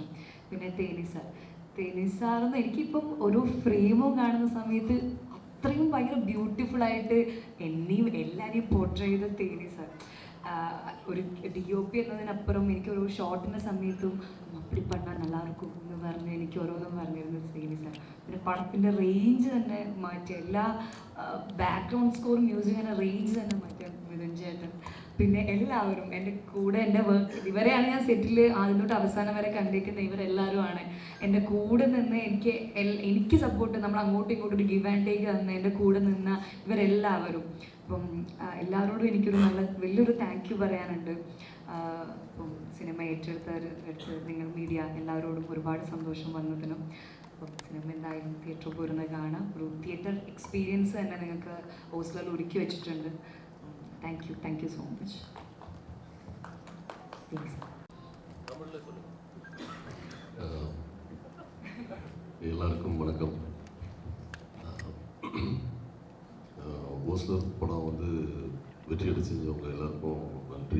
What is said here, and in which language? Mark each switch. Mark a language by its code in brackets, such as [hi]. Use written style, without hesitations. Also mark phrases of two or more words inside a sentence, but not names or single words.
[ml] പിന്നെ തേനി സാറെന്ന് എനിക്കിപ്പം ഒരു ഫ്രെയിമും കാണുന്ന സമയത്ത് അത്രയും ഭയങ്കര ബ്യൂട്ടിഫുൾ ആയിട്ട് എന്നെയും എല്ലാവരെയും പോർട്രേ ചെയ്ത തേനി സാർ. ഒരു DOP എന്നതിനപ്പുറം എനിക്കൊരു ഷോട്ടിൻ്റെ സമയത്തും [ta] அப்படி பண்ணால் நல்லா இருக்கும் [ml] എന്ന് പറഞ്ഞ് എനിക്ക് ഓരോന്നും പറഞ്ഞിരുന്നു ശ്രീനി സാർ. പിന്നെ പടത്തിൻ്റെ റേഞ്ച് തന്നെ മാറ്റി, എല്ലാ [en] background score [ml] മ്യൂസിക്കിൻ്റെ റേഞ്ച് തന്നെ മാറ്റിയ മിഥുൻ ചേട്ടൻ. പിന്നെ എല്ലാവരും എൻ്റെ കൂടെ എൻ്റെ വർക്ക്, ഇവരെയാണ് ഞാൻ സെറ്റിൽ ആദ്യം തൊട്ട് അവസാനം വരെ കണ്ടിരിക്കുന്ന ഇവരെല്ലാവരുമാണ് എൻ്റെ കൂടെ നിന്ന് എനിക്ക് സപ്പോർട്ട്, നമ്മൾ അങ്ങോട്ടും ഇങ്ങോട്ടും ഒരു [en] give and take [ml] തന്ന എൻ്റെ കൂടെ നിന്ന ഇവരെല്ലാവരും. അപ്പം എല്ലാവരോടും എനിക്കൊരു വലിയൊരു [en] thank you [ml] പറയാനുണ്ട്. അപ്പം സിനിമ ഏറ്റെടുത്ത് നിങ്ങൾ മീഡിയ എല്ലാവരോടും ഒരുപാട് സന്തോഷം വന്നതിനും. അപ്പം സിനിമ എന്തായാലും തിയേറ്ററിൽ പോരുന്നത് കാണാം. ഒരു [en] theater experience [ml] തന്നെ നിങ്ങൾക്ക് ഓസ്ലോയിൽ ഒരുക്കി വെച്ചിട്ടുണ്ട്. [en] thank you so much. [ta] எல்லாருக்கும் வணக்கம். ஓஸ்லர் படம் வந்து வெற்றியடை செஞ்சவங்க எல்லாருக்கும் நன்றி.